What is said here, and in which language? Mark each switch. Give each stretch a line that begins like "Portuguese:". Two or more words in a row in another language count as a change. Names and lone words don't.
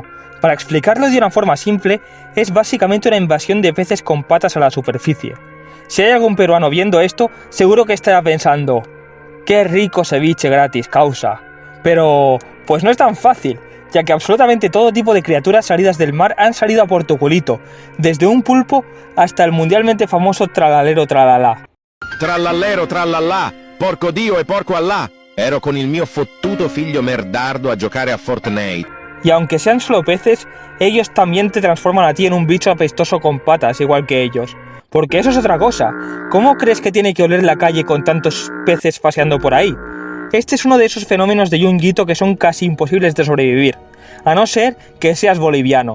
Spanish: Para explicarlo de una forma simple, es básicamente una invasión de peces con patas a la superficie. Si hay algún peruano viendo esto, seguro que estará pensando: ¡qué rico ceviche gratis, causa! Pero pues no es tan fácil, ya que absolutamente todo tipo de criaturas salidas del mar han salido a por tu culito, desde un pulpo hasta el mundialmente famoso tralalero tralala.
Italian: Trallallero trallallà, porco Dio e porco Allah. Ero con il mio fottuto figlio merdardo a giocare a Fortnite.
Spanish: Y aunque sean solo peces, ellos también te transforman a ti en un bicho apestoso con patas, igual que ellos. Porque eso es otra cosa. ¿Cómo crees que tiene que oler la calle con tantos peces paseando por ahí? Este es uno de esos fenómenos de Junji Ito que son casi imposibles de sobrevivir, a no ser que seas boliviano.